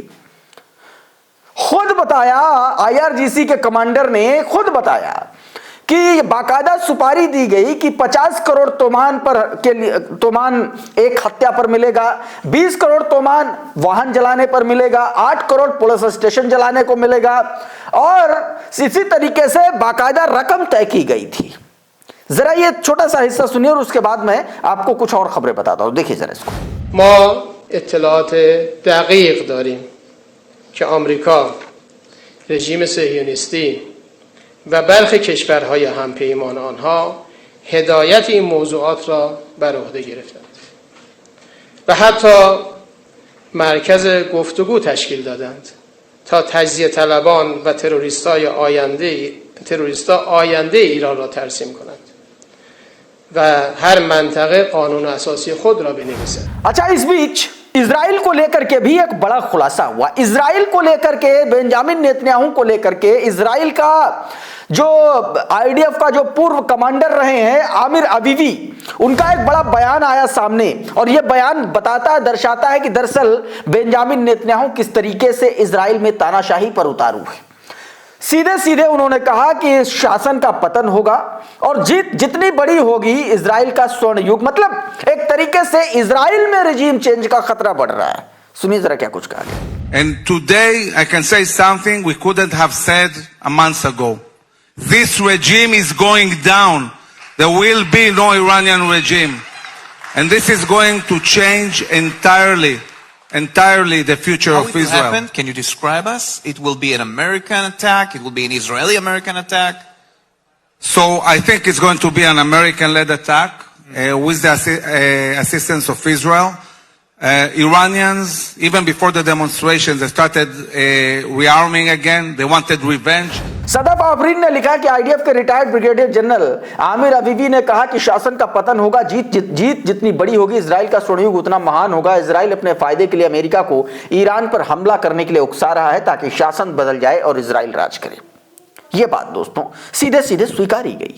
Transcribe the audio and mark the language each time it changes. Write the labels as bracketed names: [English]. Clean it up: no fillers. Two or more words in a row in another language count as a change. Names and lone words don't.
[Hindi] खुद बताया, IRGC के कमांडर ने खुद बताया कि बाकायदा सुपारी दी गई कि 50 करोड़ तोमान एक हत्या पर मिलेगा, 20 करोड़ तोमान वाहन जलाने पर मिलेगा, 8 करोड़ पुलिस स्टेशन जलाने को मिलेगा, और इसी तरीके से बाकायदा रकम तय की गई थी। जरा ये छोटा सा हिस्सा सुनिए और उसके बाद मैं आपको कुछ और खबरें बताता हूं। देखिए जरा इसको। [Persian] ما اطلاعات دقیق داریم که آمریکا، رژیم صهیونیستی و برخی کشورهای همپیمان آنها هدایت این موضوعات را بر عهده گرفتند و حتی مرکز گفتگو تشکیل دادند تا تجزیه طلبان و تروریستا آینده ایران را ترسیم کنند و هر منطقه قانون اساسی خود را بنویسند. [Hindi] अच्छा, इस बीच इजराइल को लेकर के भी एक बड़ा खुलासा हुआ। इजराइल को लेकर के, बेंजामिन नेतन्याहू को लेकर के, इजराइल का जो आईडीएफ का जो पूर्व कमांडर रहे हैं आमिर अवीवी, उनका एक बड़ा बयान आया सामने और यह बयान बताता है, दर्शाता है कि दरअसल बेंजामिन नेतन्याहू किस तरीके से इजराइल में तानाशाही पर उतारू है। सीधे सीधे उन्होंने कहा कि इस शासन का पतन होगा और जीत जितनी बड़ी होगी, इजराइल का स्वर्ण युग, मतलब एक तरीके से इजराइल में [English] regime change [Hindi] का खतरा बढ़ रहा है। सुनिए जरा क्या कुछ कहा गया। [English] And today I can say something we couldn't have said a month ago. This regime is going down. There will be no Iranian regime. And this is going to change entirely the future of Israel. How it will happen? Can you describe us? It will be an American attack. It will be an Israeli-American attack. So I think it's going to be an American-led attack with the assistance of Israel. Iranians, even before the demonstrations, they started rearming again. They wanted revenge. [Hindi] सदफ आफरीन ने लिखा कि आईडीएफ के [English] retired brigadier general [Hindi] आमिर अवीवी ने कहा कि शासन का पतन होगा, जीत जितनी बड़ी होगी, इजराइल का स्वर्णयुग उतना महान होगा। इजराइल अपने फायदे के लिए अमेरिका को ईरान पर हमला करने के लिए उकसा रहा है ताकि शासन बदल जाए और इजराइल राज करे। यह बात दोस्तों सीधे सीधे स्वीकारी गई।